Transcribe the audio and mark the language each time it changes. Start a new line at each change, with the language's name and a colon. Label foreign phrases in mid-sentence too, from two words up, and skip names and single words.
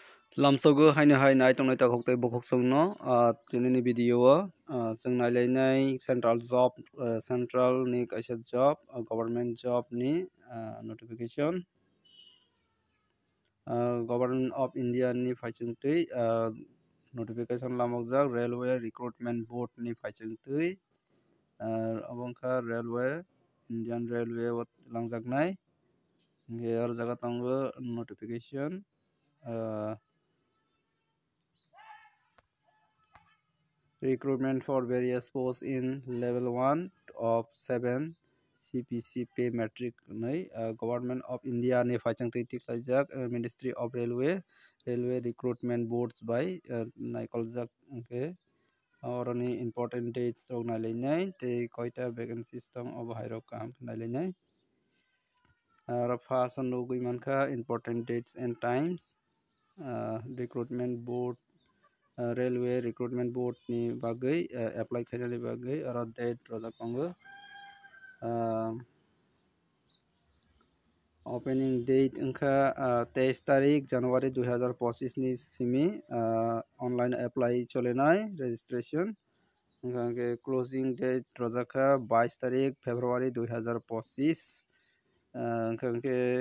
Kok Borok: Lamsogo haino hai nai tongnai ta khoktai bokhok songno chinini video chung nai central ni kaisa
English: job government job
Kok Borok: ni notification
English: government of India
Kok Borok: ni phaisingtui notification lamokjak
English: railway recruitment board
Kok Borok: ni phaisingtui abongkha
English: railway Indian railway
Kok Borok: langjaknai nge ar jaga tongo notification
English: recruitment for various posts in level 1 of 7 CPC pay metric government of India
Kok Borok: ni phaisingtui tiklaijak
English: Ministry of Railway recruitment boards by
Kok Borok: naikoljak ke oroni
English: important dates
Kok Borok: rok nailainai tei koita
English: vacancies
Kok Borok: tong obo hairok kaham nailainai
English: first
Kok Borok: nugui mankha
English: important dates and times recruitment board railway recruitment board
Kok Borok: ni bagai
English: apply
Kok Borok: khainani bagai aro
English: date
Kok Borok: rojak tongo
English: opening date
Kok Borok: wngkha 23 tarik January 2025 ni simi
English: online apply
Kok Borok: cholenai registration wngkha ke
English: closing date
Kok Borok: rojakha 22 tarik February 2025 wngkha ke